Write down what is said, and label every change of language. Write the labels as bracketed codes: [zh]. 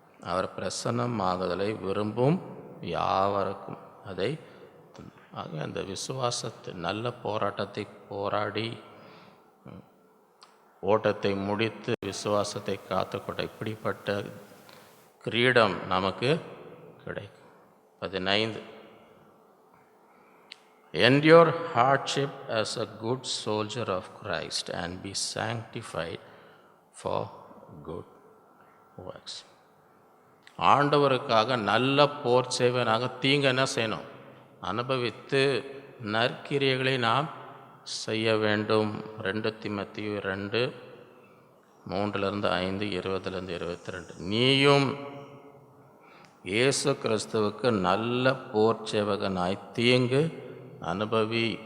[ta] அவர் பிரசன்னமாகுதலை விரும்பும் யாவருக்கும் அதை ஆக அந்த விசுவாசத்தை நல்ல போராட்டத்தை போராடி ஓட்டத்தை முடித்து விசுவாசத்தை காத்துக்கொண்ட இப்படிப்பட்ட கிரீடம் நமக்கு கிடைக்கும். [en] 15 Endure hardship as a good soldier of Christ and be sanctified for good works. [ta] ஆண்டவருக்காக நல்ல போர் செய்வனாக தீங்கு என்ன செய்யணும்? அனுபவித்து நற்கிரியைகளை நாம் செய்ய வேண்டும். 2 தீமோத்தேயு 2 3-5 20-22. நீயும் இயேசு கிறிஸ்துவுக்கு நல்ல போர் சேவகனாய் தீங்கு அனுபவி.